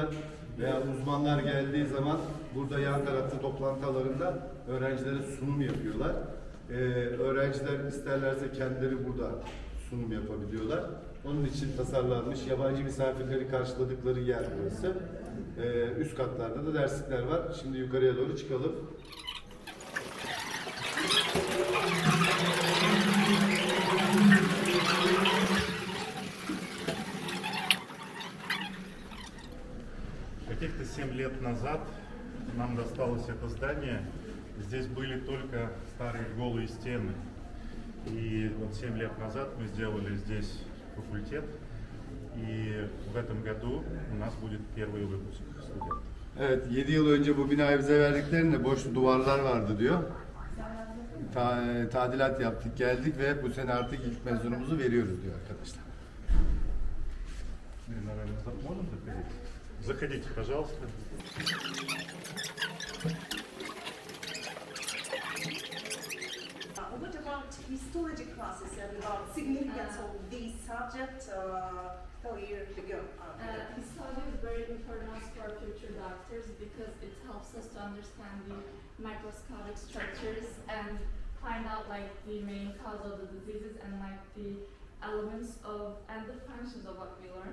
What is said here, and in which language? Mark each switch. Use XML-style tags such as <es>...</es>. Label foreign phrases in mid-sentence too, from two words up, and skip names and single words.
<tr>Veya uzmanlar geldiği zaman burada yan tarafta toplantı alanında öğrencilere sunum yapıyorlar. Öğrenciler isterlerse kendileri burada sunum yapabiliyorlar. Onun için tasarlanmış yabancı misafirleri karşıladıkları yer burası. Üst katlarda da derslikler var. Şimdi yukarıya doğru çıkalım.</tr> <ru>Каких-то 7 лет назад нам досталось это здание. Здесь были только старые голые стены. И вот 7 лет назад мы сделали здесь факультет. И в этом году у нас будет первый выпуск студентов.</ru> <tr>Evet, 7 yıl önce bu binayı bize verdiklerinde boş duvarlar vardı diyor. Tadilat yaptık, geldik ve bu sene artık ilk mezunumuzu veriyoruz diyor arkadaşlar.</tr> <ru>Наверное, можем заходить? Заходите, пожалуйста.</ru> <en>What about histology classes and about significance of this subject 4 years ago? Histology is very important for future doctors because it helps us to understand the microscopic structures and find out like the main cause of the diseases and like the elements of and the functions of what we learn.</en>